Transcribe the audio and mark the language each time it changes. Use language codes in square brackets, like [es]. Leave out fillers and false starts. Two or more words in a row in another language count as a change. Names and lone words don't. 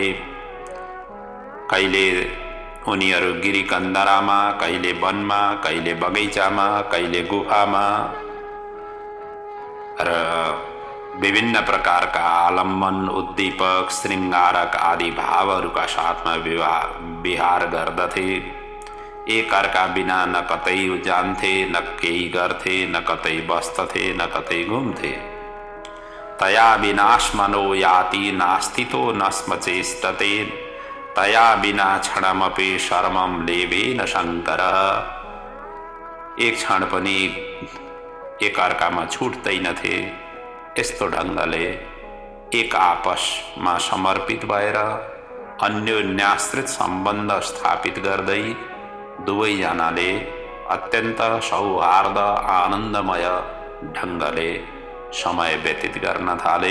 [ne] कहिले उनीहरू गिरिकन्दरामा, कहिले वनमा, कहिले बगैँचामा, कहिले गुफामा र विभिन्न प्रकारका आलम्बन, उद्दीपक, श्रृङ्गारक आदि भावहरूका साथमा विहार गर्दथे। एक अर्का बिना न कतै जान्थे, न केही गर्थे, न कतै बस्दथे, न कतै घुम्थे। [sa] तया विनाशमनो याति नास्तितो न स्मचेष्टते तया बिना क्षणमपि शर्मम लेबे न शङ्कर। [ne] एक क्षण पनि एक अर्कामा छुट्दैनथे। यस्तो ढङ्गले एक आपसमा समर्पित भएर अन्योन्याश्रित सम्बन्ध स्थापित गर्दै दुवैजनाले अत्यन्त सौहार्द आनन्दमय ढङ्गले समय व्यतीत गर्न थाले।